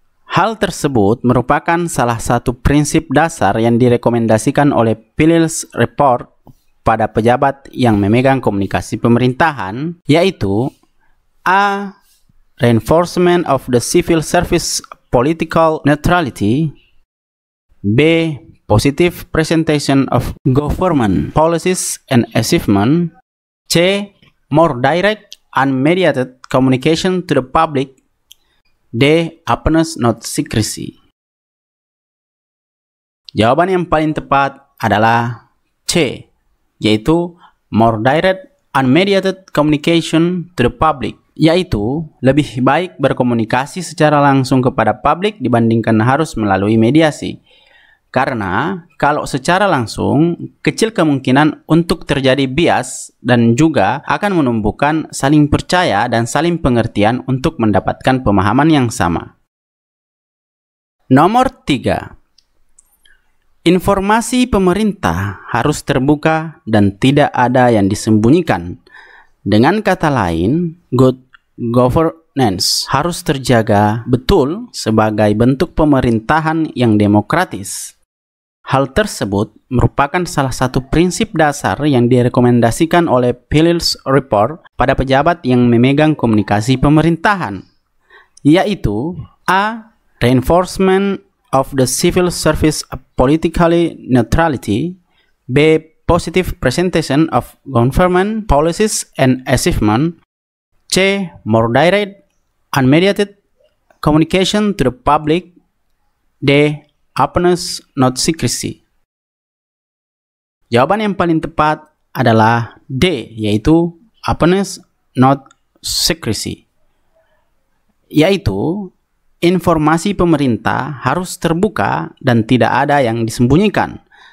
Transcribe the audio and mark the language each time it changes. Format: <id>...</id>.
<id>Hal tersebut merupakan salah satu prinsip dasar yang direkomendasikan oleh PILILS Report pada pejabat yang memegang komunikasi pemerintahan, yaitu A.</id> <en>Reinforcement of the civil service political neutrality, B. Positive presentation of government policies and achievement, C. More direct and mediated communication to the public, D. Openness not secrecy.</en> <id>Jawaban yang paling tepat adalah C, yaitu</id> <en>more direct and mediated communication to the public,</en> <id>yaitu lebih baik berkomunikasi secara langsung kepada publik dibandingkan harus melalui mediasi. Karena kalau secara langsung, kecil kemungkinan untuk terjadi bias dan juga akan menumbuhkan saling percaya dan saling pengertian untuk mendapatkan pemahaman yang sama. Nomor 3. Informasi pemerintah harus terbuka dan tidak ada yang disembunyikan. Dengan kata lain, good governance harus terjaga betul sebagai bentuk pemerintahan yang demokratis. Hal tersebut merupakan salah satu prinsip dasar yang direkomendasikan oleh Phillips Report pada pejabat yang memegang komunikasi pemerintahan, yaitu A.</id> <en>Reinforcement of the civil service political neutrality, B. Positive presentation of government policies and achievement, C. More direct, unmediated communication to the public, D. Openness, not secrecy.</en> <id>Jawaban yang paling tepat adalah D, yaitu</id> <en>openness, not secrecy.</en> <id>Yaitu, informasi pemerintah harus terbuka dan tidak ada yang disembunyikan.</id>